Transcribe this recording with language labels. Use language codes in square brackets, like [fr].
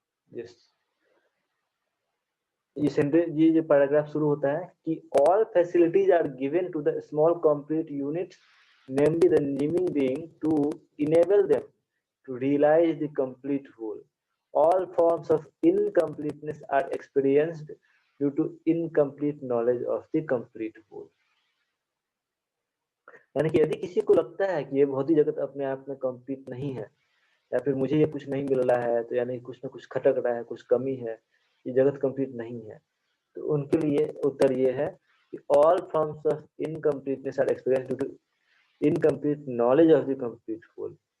[hi] Yes, ये जो paragraph शुरू होता है कि [en] All facilities are given to the small complete unit namely the living being to enable them to realize the complete whole. All forms of incompleteness are experienced due to incomplete knowledge of the complete whole. [hi] यानी कि यदि किसी को लगता है कि ये भौतिक जगत अपने आप में कंप्लीट नहीं है, या फिर मुझे ये कुछ नहीं मिल रहा है, तो यानी कुछ ना कुछ खटक रहा है, कुछ कमी है, ये जगत कंप्लीट नहीं है, तो उनके लिए उत्तर ये है कि [en] All forms of incompleteness are experienced due to incomplete knowledge of the complete whole.